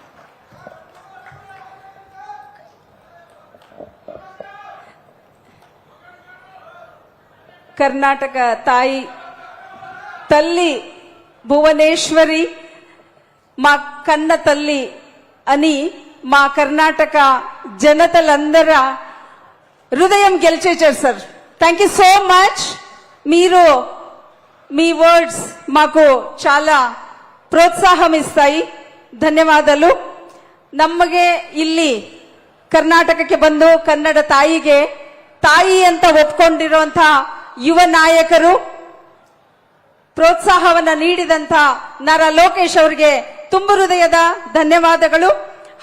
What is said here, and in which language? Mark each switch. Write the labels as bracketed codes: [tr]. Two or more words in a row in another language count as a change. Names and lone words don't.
[te] కర్ణాటక తాయి తల్లి భువనేశ్వరి మా కన్న తల్లి అని మా కర్ణాటక జనతలందరూ హృదయం గెలిచేశారు సార్. [en] Thank you so much. [te] మీరు మీ వర్డ్స్ మాకు చాలా ప్రోత్సాహం ఇస్తాయి. [kn] ಧನ್ಯವಾದಗಳು. ನಮಗೆ ಇಲ್ಲಿ ಕರ್ನಾಟಕಕ್ಕೆ ಬಂದು ಕನ್ನಡ ತಾಯಿಗೆ ತಾಯಿ ಅಂತ ಒಪ್ಕೊಂಡಿರುವಂತ ಯುವ ನಾಯಕರು ಪ್ರೋತ್ಸಾಹವನ್ನ ನೀಡಿದಂತ ನಾರಾ ಲೋಕೇಶ್ ಅವರಿಗೆ ತುಂಬು ಹೃದಯದ ಧನ್ಯವಾದಗಳು.